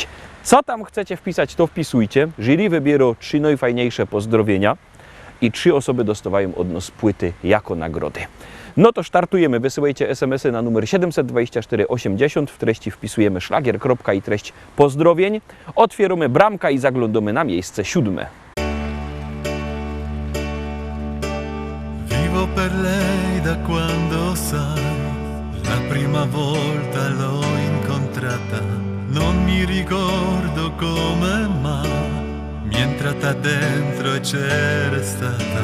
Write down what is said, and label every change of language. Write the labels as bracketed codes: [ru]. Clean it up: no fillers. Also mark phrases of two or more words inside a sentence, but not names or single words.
[pl] Co tam chcecie wpisać, to wpisujcie. Jury wybiera 3 najfajniejsze pozdrowienia i 3 osoby dostawają od nas płyty jako nagrody. No to startujemy. Wysyłajcie SMS-y na numer 724 80. W treści wpisujemy szlagier. I treść pozdrowień. Otwieramy bramkę i zaglądamy na miejsce 7. [it] Vivo per lei da quando sai. La prima volta l'ho incontrata, non mi ricordo come ma mi è entrata dentro e c'era stata.